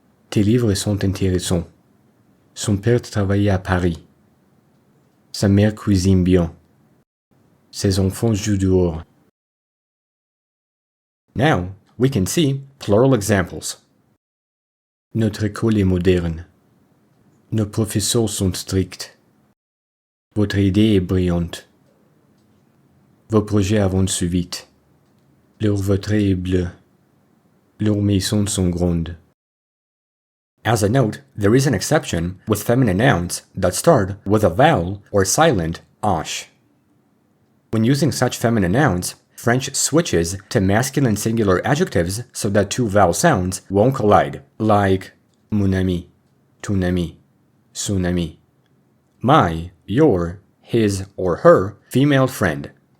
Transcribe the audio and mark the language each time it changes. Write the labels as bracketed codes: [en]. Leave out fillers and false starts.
[fr] Tes livres sont intéressants. Son père travaillait à Paris. Sa mère cuisine bien. Ses enfants jouent dehors. [en] Now, we can see plural examples. [fr] Notre école est moderne. Nos professeurs sont stricts. Votre idée est brillante. Vos projets avancent vite. Leur voiture est bleue. Leurs maisons sont grandes. [en] As a note, there is an exception with feminine nouns that start with a vowel or silent ash. When using such feminine nouns, French switches to masculine singular adjectives so that two vowel sounds won't collide, like [fr] mon ami, ton ami, son ami, [en] my, your, his, or her female friend.